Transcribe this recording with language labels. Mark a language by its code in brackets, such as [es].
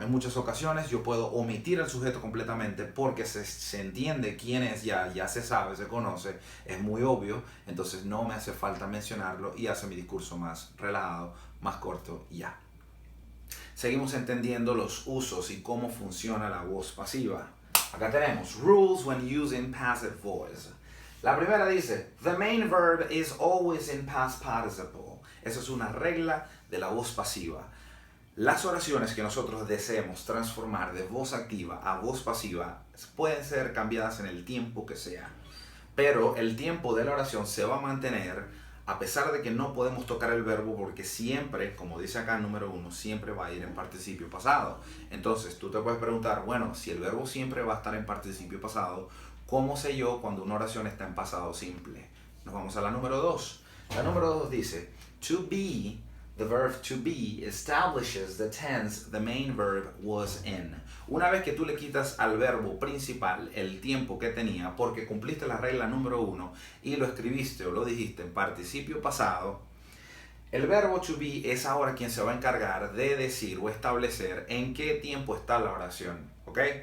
[es] En muchas ocasiones yo puedo omitir al sujeto completamente porque se entiende quién es ya se sabe, se conoce, es muy obvio, entonces no me hace falta mencionarlo y hace mi discurso más relajado, más corto y ya. Seguimos entendiendo los usos y cómo funciona la voz pasiva. Acá tenemos [en] rules when using passive voice. [es] La primera dice, [en] the main verb is always in past participle. [es] Esa es una regla de la voz pasiva. Las oraciones que nosotros deseemos transformar de voz activa a voz pasiva pueden ser cambiadas en el tiempo que sea, pero el tiempo de la oración se va a mantener a pesar de que no podemos tocar el verbo porque siempre, como dice acá el número 1, siempre va a ir en participio pasado. Entonces tú te puedes preguntar, bueno, si el verbo siempre va a estar en participio pasado, ¿cómo sé yo cuando una oración está en pasado simple? Nos vamos a la número 2. La número 2 dice, [en] to be, the verb to be, establishes the tense the main verb was in. [es] Una vez que tú le quitas al verbo principal el tiempo que tenía, porque cumpliste la regla número 1 y lo escribiste o lo dijiste en participio pasado, el verbo to be es ahora quien se va a encargar de decir o establecer en qué tiempo está la oración. ¿Ok?